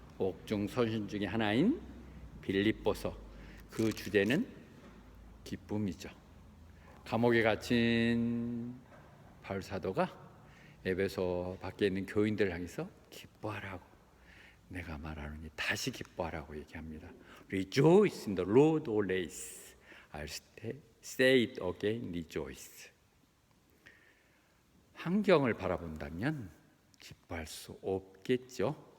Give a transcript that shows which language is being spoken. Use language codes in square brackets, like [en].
[ko] 옥중 서신 중에 하나인 빌립보서, 그 주제는 기쁨이죠. 감옥에 갇힌 바울 사도가 에베소 밖에 있는 교인들을 향해서 기뻐하라고, 내가 말하노니 다시 기뻐하라고 얘기합니다. [en] Rejoice in the Lord always. I'll say it again, rejoice. [ko] 환경을 바라본다면 기뻐할 수 없겠죠.